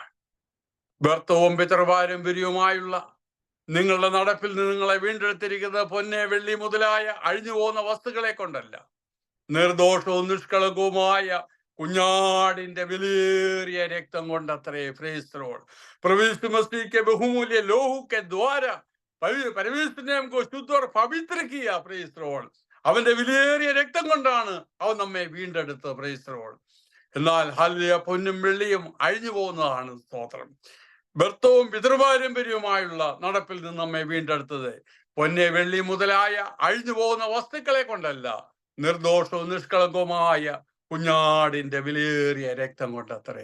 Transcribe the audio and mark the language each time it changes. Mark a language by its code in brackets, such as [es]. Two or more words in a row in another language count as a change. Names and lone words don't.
[ml] വ്യർത്ഥവും പിതൃപാരമ്പര്യവുമായുള്ള നിങ്ങളുടെ നടപ്പിൽ നിന്ന് നിങ്ങളെ വീണ്ടെടുത്തിരിക്കുന്നത് പൊന്നെ, വെള്ളി മുതലായ അഴിഞ്ഞു പോകുന്ന വസ്തുക്കളെ കൊണ്ടല്ല, നിർദോഷവും നിഷ്കളങ്കവുമായ കുഞ്ഞാടിന്റെ വിലയേറിയ രക്തം കൊണ്ടത്രേ. [en] Praise the Lord. [hi] प्रभु मसीह के बहुमूल्य लोहू के द्वारा परमेश्वर ने हमको शुद्ध और पवित्र किया. [en] Praise the Lord. [ml] അവന്റെ വിലയേറിയ രക്തം കൊണ്ടാണ് അവൻ നമ്മെ വീണ്ടെടുത്തത്. [en] Praise the Lord. [ml] എന്നാൽ ഹല്ലേലൂയ, പൊന്നും വെള്ളിയും അഴിഞ്ഞു പോകുന്നതാണ്. സ്തോത്രം. വ്യർത്ഥവും പിതൃപാരമ്പര്യവുമായുള്ള നടപ്പിൽ നിന്ന് നമ്മെ വീണ്ടെടുത്തത് പൊന്നെ, വെള്ളി മുതലായ അഴിഞ്ഞു പോകുന്ന വസ്തുക്കളെ കൊണ്ടല്ല, നിർദോഷവും നിഷ്കളങ്കവുമായ കുഞ്ഞാടിന്റെ വിലയേറിയ രക്തം കൊണ്ടത്രേ.